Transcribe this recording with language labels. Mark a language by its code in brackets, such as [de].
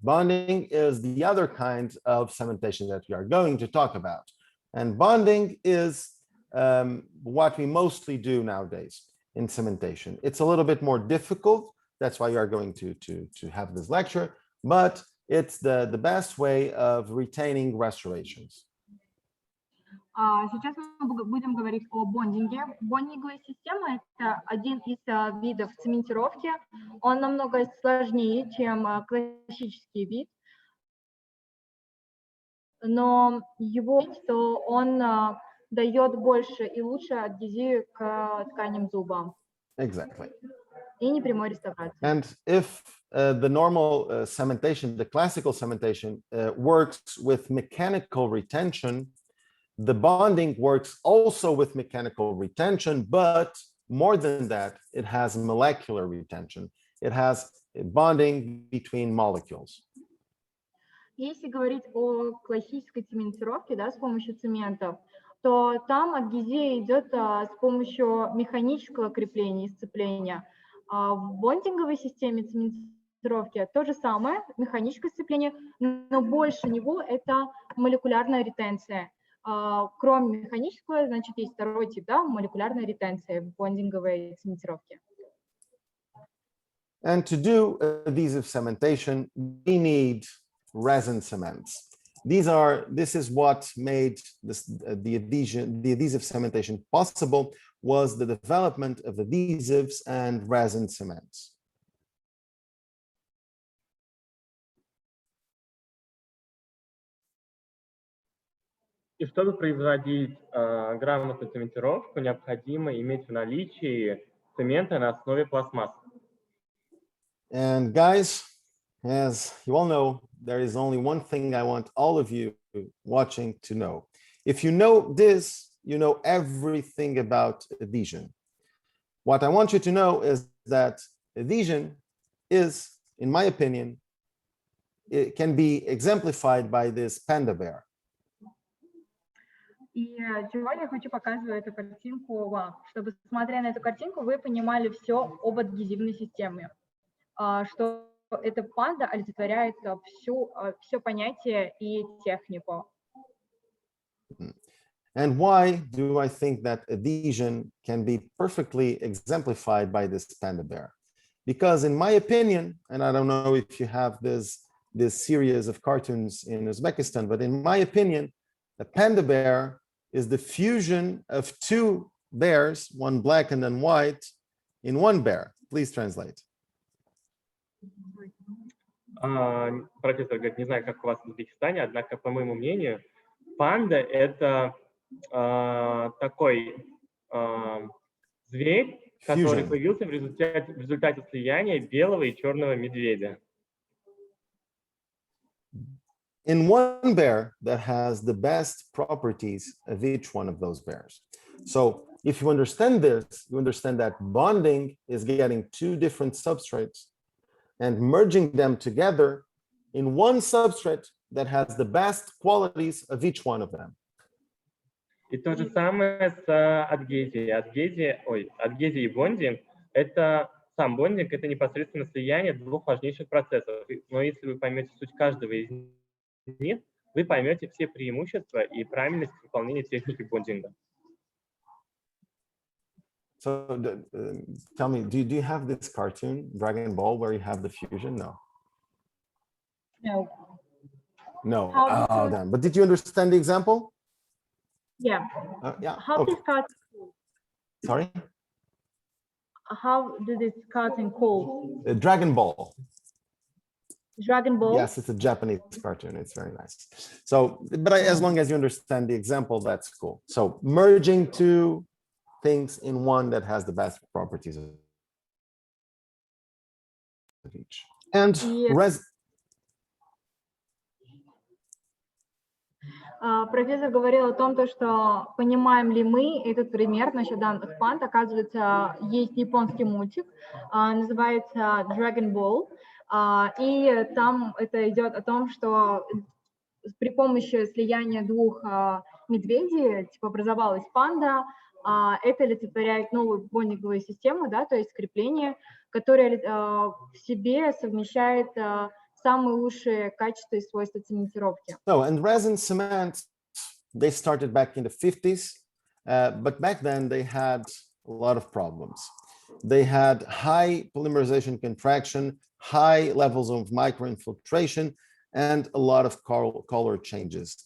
[en] Bonding is the other kind of cementation that we are going to talk about. And bonding is what we mostly do nowadays in cementation. It's a little bit more difficult. That's why you are going to have this lecture, but it's the best way of retaining restorations. [ru] Сейчас мы будем говорить о бондинге. Бондинговая система – это один из видов цементировки. Он намного сложнее, чем классический вид, но его, что он дает больше и лучше адгезию к тканям зуба. [en] Exactly. [ru] И непрямой реставрации. [en] And if the normal cementation, the classical cementation works with mechanical retention, the bonding works also with mechanical retention, but more than that, it has molecular retention. It has bonding between molecules. [ru] Если говорить о классической цементировке, да, с помощью цементов, то там адгезия идет с помощью механического крепления и сцепления. В бондинговой системе цементировки то же самое, механическое сцепление, но больше него это молекулярная ретенция. Кроме механического, значит, есть второй тип, да, молекулярная ретенция в бондинговой цементировке. [en] And to do adhesive cementation, we need resin cements. This is what made the adhesive cementation possible, was the development of adhesives and resin cements. [ru] И чтобы производить грамотную цементировку, необходимо иметь в наличии цемента на основе пластмассы. [en] And guys, as you all know, there is only one thing I want all of you watching to know. If you know this, you know everything about adhesion. What I want you to know is that adhesion is, in my opinion, it can be exemplified by this panda bear. [ru] И сегодня я хочу показывать эту картинку вам, чтобы, смотря на эту картинку, вы понимали все об адгезивной системе, что эта панда олицетворяет все понятие и технику. [en] And why do I think that adhesion can be perfectly exemplified by this panda bear? Because in my opinion, and I don't know if you have this series of cartoons in Uzbekistan, but in my opinion, a panda bear is the fusion of two bears, one black and then white, in one bear. Please translate. [ru] Профессор говорит, не знаю, как у вас в Узбекистане, однако, по моему мнению, панда – это такой зверь, который появился в результате слияния белого и черного медведя. [en] In one bear that has the best properties of each one of those bears. So if you understand this, you understand that bonding is getting two different substrates and merging them together in one substrate that has the best qualities of each one of them. [ru] И то же самое с адгезией. Адгезия и бондинг – это сам бондинг, это непосредственно слияние двух важнейших процессов. Но если вы поймете суть каждого из них, вы поймете все преимущества и правильность выполнения техники бондинга. [en] So tell me, do you have this cartoon, Dragon Ball, where you have the fusion? No. No. No. How Oh, damn. But did you understand the example? Yeah. Yeah. How Okay. this cartoon? Sorry? How do this cartoon called? Dragon Ball. Dragon Ball? Yes, it's a Japanese cartoon. It's very nice. So, but as long as you understand the example, that's cool. So merging two things in one that has the best properties of each. And Yeah. [ru] Профессор говорил о том, что понимаем ли мы этот пример насчет данных панд. Оказывается, есть японский мультик, называется Dragon Ball, и там это идет о том, что при помощи слияния двух медведей типа образовалась панда. Это олицетворяет новую бондинговую систему, да, то есть крепление, которое в себе совмещает самые лучшие качества и свойства цементировки. [en] So, and resin cement, they started back in the 50s, but back then they had a lot of problems. They had high polymerization contraction, high levels of microinfiltration, and a lot of color changes.